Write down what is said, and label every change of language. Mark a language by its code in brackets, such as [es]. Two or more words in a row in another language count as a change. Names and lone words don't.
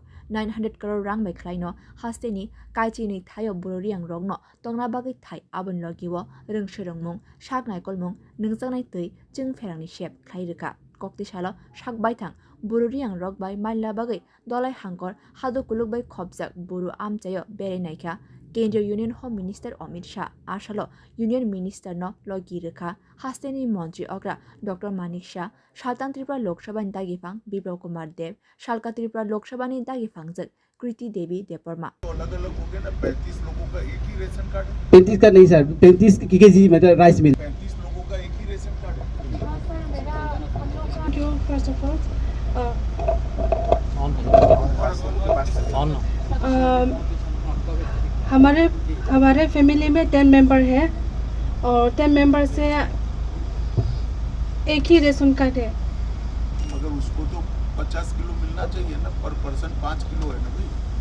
[trp] 900 crore rang bai kraino haste ni kaichi ni thayo bururi yang rock no tongna bagi thai abon logiwo rungshorongmung shak naikol mung nungjangnai tui jingferang ni shep khairika kokti salo shak baithang bururi yang rock by maila bagai dolai hangkor hado kuluk by khobjak buru amchayo bere naikha Kendriya [en] Union Home Minister [trp] Amit Shah Ashalo [en] Union Minister [trp] no logi rekha hasteni Montri Ogra Dr. Manik Shah Shaltan Tripura Lok Sabha ni dagifang Biplop Kumar Dev Shalka Tripura Lok Sabha ni dagifang जत कृति देवी देपर्मा [hi] अलग-अलग हो गए ना 35 लोगों का एक ही रेशन कार्ड है 35 का नहीं सर 35 केजी मतलब [en] rice mill [hi] 35 लोगों का एक ही रेशन कार्ड है [en] First of all, [hi] हमारे फैमिली में 10 मेंबर है और 10 मेंबर से एक ही रेशन कार्ड है। मगर उसको तो 50 किलो मिलना चाहिए ना [en] per person [hi] 5 किलो है ना भाई।